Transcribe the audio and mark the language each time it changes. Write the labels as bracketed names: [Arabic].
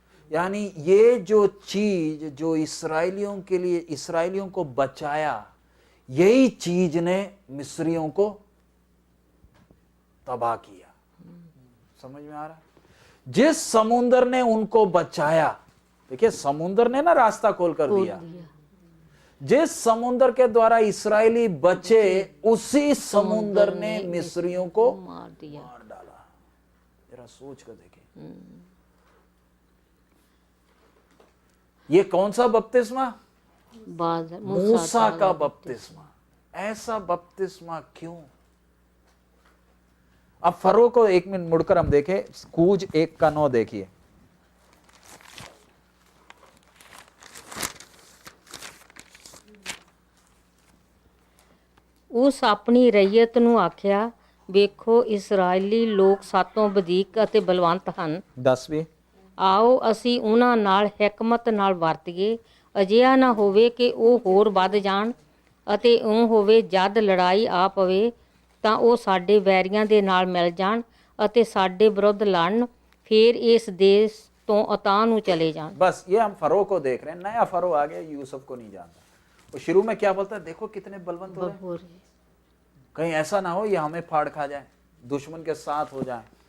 [Hindi] यानी ये जो चीज जो इस्राएलियों के लिए इस्राएलियों को बचाया, यही चीज ने मिस्रियों को तबाह किया। समझ में आ रहा है? जिस समुद्र ने उनको बचाया, देखिए समुद्र ने ना रास्ता खोल कर दिया। जिस समुद्र के द्वारा इस्राएली बचे, उसी समुद्र ने मिस्रियों को मार डाला। जरा सोच कर देखिए, ये कौन सा बपतिस्मा? बाद मूसा का बपतिस्मा, ऐसा बपतिस्मा क्यों? अब फरो को 1 मिनट मुड़कर हम देखें, कूज 1:9 देखिए। [Punjabi] ਉਸ ਆਪਣੀ ਰਈਅਤ ਨੂੰ ਆਖਿਆ, ਵੇਖੋ ਇਸਰਾਏਲੀ ਲੋਕ ਸਾਤੋਂ ਵਧੀਕ ਅਤੇ ਬਲਵੰਤ ਹਨ। 10ਵੀਂ, ਆਓ ਅਸੀਂ ਉਹਨਾਂ ਨਾਲ ਹਕਮਤ ਨਾਲ ਵਰਤੀਏ, ਅਜਿਹਾ ਨਾ ਹੋਵੇ ਕਿ ਉਹ ਹੋਰ ਵੱਧ ਜਾਣ ਅਤੇ ਉਹ ਹੋਵੇ ਜਦ ਲੜਾਈ ਆ ਪਵੇ ਤਾਂ ਉਹ ਸਾਡੇ ਵੈਰੀਆਂ ਦੇ ਨਾਲ ਮਿਲ ਜਾਣ ਅਤੇ ਸਾਡੇ ਵਿਰੁੱਧ ਲੜਨ, ਫਿਰ ਇਸ ਦੇਸ਼ ਤੋਂ ਅਤਾਹ ਨੂੰ ਚਲੇ जान। [Hindi] बस ये हम फरो को देख रहे हैं। नया फरो आ गया, यूसुफ को नहीं जानता। वो शुरू में क्या बोलता है, देखो कितने बलवंत हो रहे हैं, कहीं ऐसा ना हो ये हमें फाड़ खा जाए, दुश्मन के साथ हो जाए।